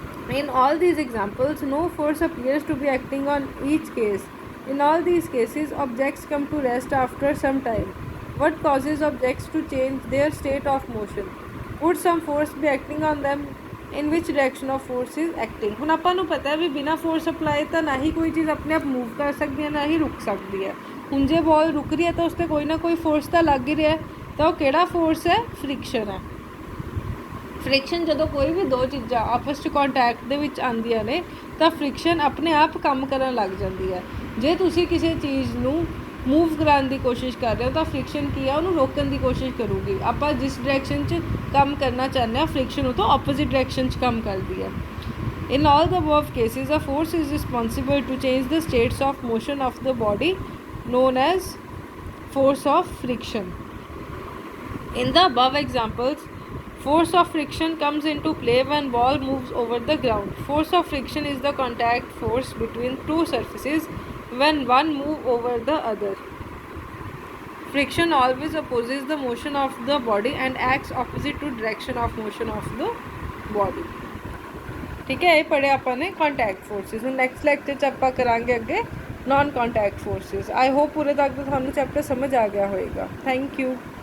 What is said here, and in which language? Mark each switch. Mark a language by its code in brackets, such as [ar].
[en] In all these examples, no force appears to be acting on each case। In all these cases, objects come to rest after some time। What causes objects to change their state of motion? Would some force be acting on them? In which direction of force is acting? [pa] ਹੁਣ ਆਪਾਂ ਨੂੰ ਪਤਾ ਹੈ ਵੀ ਬਿਨਾਂ force apply ਤਾਂ ਨਾ ਹੀ ਕੋਈ ਚੀਜ਼ ਆਪਣੇ ਆਪ ਮੂਵ ਕਰ ਸਕਦੀ ਹੈ ਨਾ ਹੀ ਰੁਕ ਸਕਦੀ ਹੈ। ਹੁਣ ਜੇ ਬਾਲ ਰੁਕ ਰਹੀ ਹੈ ਤਾਂ ਉਸ 'ਤੇ ਕੋਈ ਨਾ ਕੋਈ ਫੋਰਸ ਤਾਂ ਲੱਗ ਹੀ ਰਿਹਾ, ਤਾਂ ਉਹ ਕਿਹੜਾ ਫੋਰਸ ਹੈ? ਫ੍ਰਿਕਸ਼ਨ ਹੈ। ਫ੍ਰਿਕਸ਼ਨ ਜਦੋਂ ਕੋਈ ਵੀ ਦੋ ਚੀਜ਼ਾਂ ਆਪਸ 'ਚ ਕੰਟੈਕਟ ਦੇ ਵਿੱਚ ਆਉਂਦੀਆਂ ਨੇ ਤਾਂ ਫ੍ਰਿਕਸ਼ਨ ਆਪਣੇ ਆਪ ਕੰਮ ਕਰਨ ਲੱਗ ਜਾਂਦੀ ਹੈ। ਜੇ ਤੁਸੀਂ ਕਿਸੇ ਚੀਜ਼ ਨੂੰ ਮੂਵ ਕਰਾਉਣ ਦੀ ਕੋਸ਼ਿਸ਼ ਕਰ ਰਹੇ ਹੋ ਤਾਂ ਫ੍ਰਿਕਸ਼ਨ ਕੀ ਹੈ? ਉਹਨੂੰ ਰੋਕਣ ਦੀ ਕੋਸ਼ਿਸ਼ ਕਰੂਗੀ। ਆਪਾਂ ਜਿਸ ਡਾਇਰੈਕਸ਼ਨ 'ਚ ਕੰਮ ਕਰਨਾ ਚਾਹੁੰਦੇ ਹਾਂ ਫ੍ਰਿਕਸ਼ਨ ਉਹ ਤੋਂ ਆਪੋਜ਼ਿਟ ਡਾਇਰੈਕਸ਼ਨ 'ਚ ਕੰਮ ਕਰਦੀ ਹੈ। [en] In all the above cases, a force is responsible to change the states of motion of the body, known as force of friction। In the above examples, force of friction comes into play when ball moves over the ground। Force of friction is the contact force between two surfaces when one move over the other। Friction always opposes the motion of the body and acts opposite to direction of motion of the body। [hi] ठीक है, ये पढ़े अपन ने contact forces. [pa] ਹੁਣ next lecture 'ਚ ਆਪਾਂ ਕਰਾਂਗੇ ਅੱਗੇ ਨॉन कॉन्टैक्ट फोर्सेस। [en] I hope [pa] पूरे तक तो थानू चैप्टर समझ आ गया होएगा। Thank you.